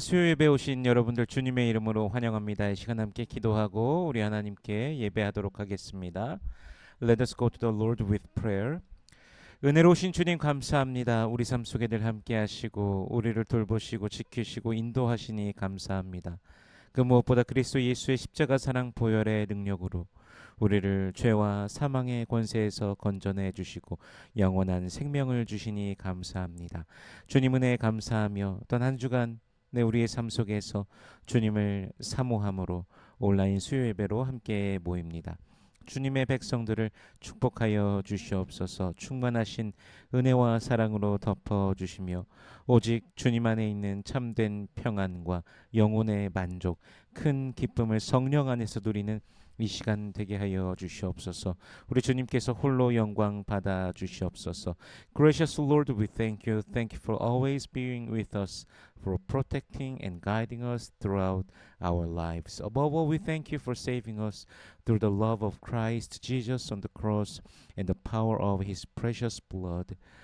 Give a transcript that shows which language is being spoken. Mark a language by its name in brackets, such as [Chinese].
[Korean] 수요 예배 오신 여러분들 주님의 이름으로 환영합니다. 이 시간 함께 기도하고 우리 하나님께 예배하도록 하겠습니다. [English] Let us go to the Lord with prayer. [Korean] 은혜로우신 주님 감사합니다. 우리 삶 속에 늘 함께 하시고 우리를 돌보시고 지키시고 인도하시니 감사합니다. 그 무엇보다 그리스도 예수의 십자가 사랑 보혈의 능력으로 우리를 죄와 사망의 권세에서 건져내 주시고 영원한 생명을 주시니 감사합니다. 주님 은혜에 감사하며 또 한 주간 우리의 삶 속에서 주님을 사모함으로 온라인 수요 예배로 함께 모입니다. 주님의 백성들을 축복하여 주시옵소서. 충만하신 은혜와 사랑으로 덮어주시며 오직 주님 안에 있는 참된 평안과 영혼의 만족, 큰 기쁨을 성령 안에서 누리는 이 시간 되게 하여 주시옵소서. 우리 주님께서 홀로 영광 받아 주시옵소서. [English] Gracious Lord, we thank you. Thank you for always being with us, for protecting and guiding us throughout our lives. Above all, we thank you for saving us through the love of Christ Jesus on the cross and the power of his precious blood.